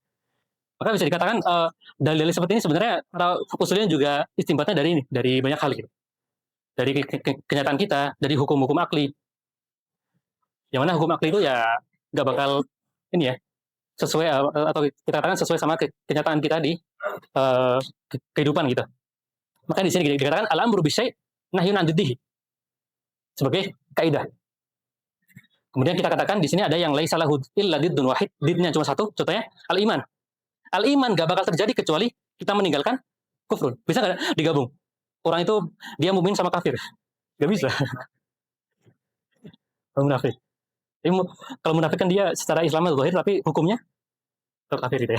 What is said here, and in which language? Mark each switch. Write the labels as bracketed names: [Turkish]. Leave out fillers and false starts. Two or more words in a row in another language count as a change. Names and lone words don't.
[Indonesian] Maka bisa dikatakan dalil-dalil seperti ini sebenarnya usulnya juga istimbatnya dari ini, dari banyak hal gitu. Dari kenyataan kita, dari hukum-hukum akli. Yang mana hukum akli itu ya nggak bakal ini ya sesuai atau kita katakan sesuai sama kenyataan kita di kehidupan gitu. Maka di sini dikatakan [Arabic] الأمر بالشيء نهي عن ضده [Indonesian] sebagai kaidah. Kemudian kita katakan di sini ada yang [Arabic] ليس له إلا ضد واحد, [Indonesian] didnya cuma satu, contohnya al-iman. Al-iman gak bakal terjadi kecuali kita meninggalkan kufrun. Bisa nggak digabung? Orang itu dia mukmin sama kafir. Gak bisa. munafik. Jadi, kalau munafik kan dia secara Islamnya zahir tapi hukumnya tetap kafir gitu ya.